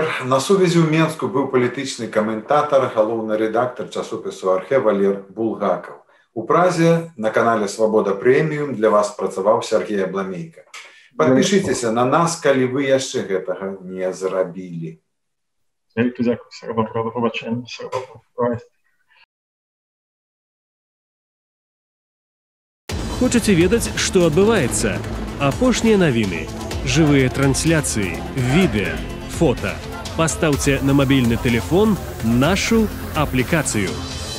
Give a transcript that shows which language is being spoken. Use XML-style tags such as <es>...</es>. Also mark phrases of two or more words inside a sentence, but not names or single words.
<be>На сувязі ў Менску быў палітычны каментатар, галоўны рэдактар часопісу «Архе» Валер Булгакаў. У Празе на канале «Свабода Прэміум» для вас працаваў Сергей Абламейка. Падпішыцеся на нас, калі вы яшчэ гэтага не зрабілі.</be> <ru>Дзякуй. Всяго доброго,</ru> <uk>до побачення.</uk> <ru>Всяго доброго.</ru> <be>Хочаце ведаць, што адбываецца? Апошнія навіны, жывыя трансляцыі, відэа, фота. Пастаўце на мабільны тэлефон нашу аплікацыю.</be>